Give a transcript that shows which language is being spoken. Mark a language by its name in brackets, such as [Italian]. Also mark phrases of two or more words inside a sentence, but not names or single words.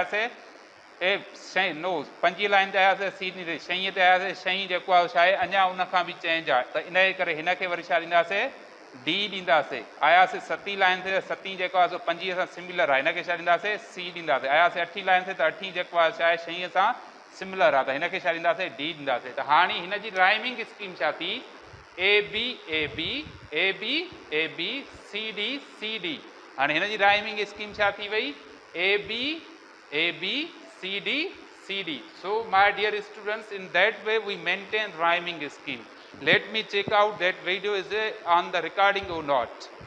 [Sindhi] आयासीं पंजी लाइन ते आयासीं सी ॾींदासीं छहीं ते आयासीं छहीं जेको आहे छा आहे अञा उन खां बि चेंज आहे त इन जे करे हिनखे वरी छा ॾींदासीं डी ॾींदासीं आयासीं सतीं लाइन ते सतीं जेको आहे सो पंजीअ सां सिमिलर आहे हिनखे छा ॾींदासीं सी ॾींदासीं आयासीं अठीं लाइन ते त अठीं जेको आहे छा आहे छहीं सां सिमिलर आहे त हिनखे छा ॾींदासीं डी ॾींदासीं त हाणे हिन जी [English] राइमिंग स्कीम [Sindhi] छा थी ए बी ए बी ए बी ए बी सी डी हाणे हिन जी [English] राइमिंग स्कीम [Sindhi] छा थी वई ए बी सी डी [English] so my dear students in that way we maintain rhyming scheme let me check out that video is on the recording or not